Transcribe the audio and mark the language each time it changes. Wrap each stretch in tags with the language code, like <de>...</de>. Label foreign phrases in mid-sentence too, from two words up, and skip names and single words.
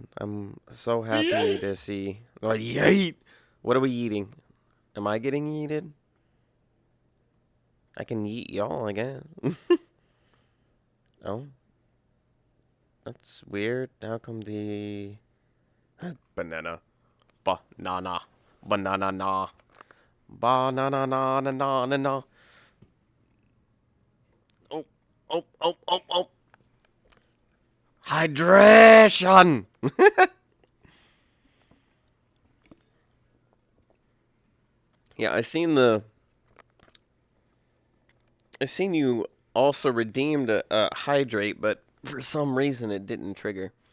<en>I'm so happy to see. Oh, yeet! What are we eating? Am I getting yeeted? I can yeet y'all, I guess. Oh, that's weird. How come the banana, banana, banana na, banana na na na na na. Oh, oh, oh, oh, oh. Hydration. Yeah, I seen you also redeemed a hydrate, but for some reason it didn't trigger.</en>